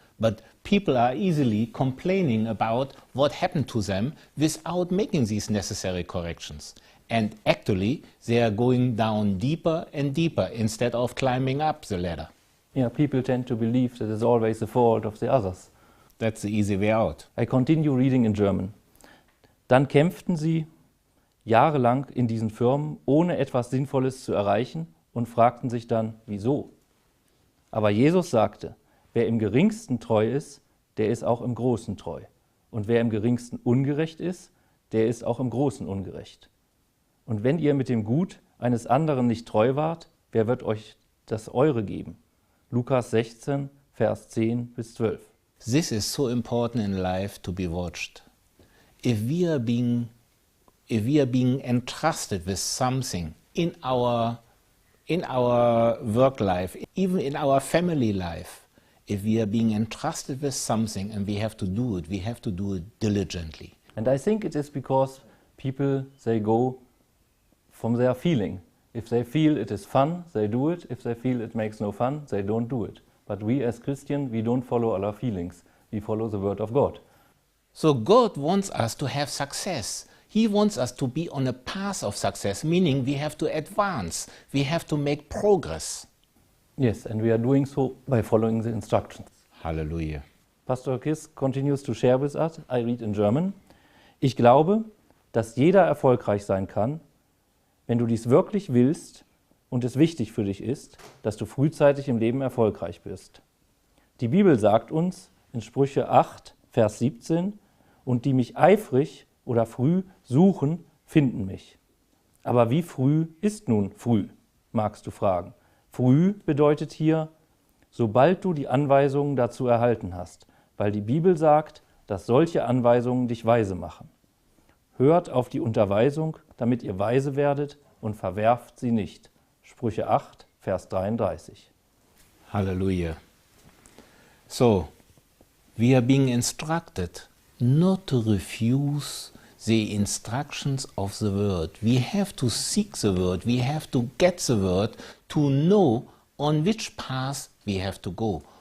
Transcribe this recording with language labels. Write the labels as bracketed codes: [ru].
[en] But people are easily complaining about what happened to them without making these necessary corrections. And actually, they are going down deeper and deeper instead of climbing up the ladder. Yeah, people tend to believe that it's always the fault of the others. That's the easy way out. I continue reading in German. [de] Dann kämpften sie jahrelang in diesen Firmen, ohne etwas Sinnvolles zu erreichen und fragten sich dann, wieso? Aber Jesus sagte, wer im Geringsten treu ist, der ist auch im Großen treu. Und wer im Geringsten ungerecht ist, der ist auch im Großen ungerecht. Und wenn ihr mit dem Gut eines anderen nicht treu wart, wer wird euch das Eure geben? Lukas 16, Vers 10 bis 12. [en] This is so important in life to be watched. If we are being entrusted with something in our work life, even in our family life, if we are being entrusted with something and we have to do it diligently. And I think it is because people, they go from their feeling. If they feel it is fun, they do it. If they feel it makes no fun, they don't do it. But we as Christians, we don't follow our feelings. We follow the word of God. So God wants us to have success. He wants us to be on a path of success, meaning we have to advance, we have to make progress. Yes, and we are doing so by following the instructions. Hallelujah. Pastor Chris continues to share with us. I read in German. [de] Ich glaube, dass jeder erfolgreich sein kann, wenn du dies wirklich willst und es wichtig für dich ist, dass du frühzeitig im Leben erfolgreich bist. Die Bibel sagt uns in Sprüche 8, Vers 17, und die mich eifrig oder früh suchen, finden mich. Aber wie früh ist nun früh, magst du fragen. Früh bedeutet hier, sobald du die Anweisungen dazu erhalten hast, weil die Bibel sagt, dass solche Anweisungen dich weise machen. Hört auf die Unterweisung, damit ihr weise werdet, und verwerft sie nicht. Sprüche 8, Vers 33. Hallelujah. [en] So, we are being instructed not to refuse the instructions of the word. We have to seek the word, we have to get the word to know on which path we have to go.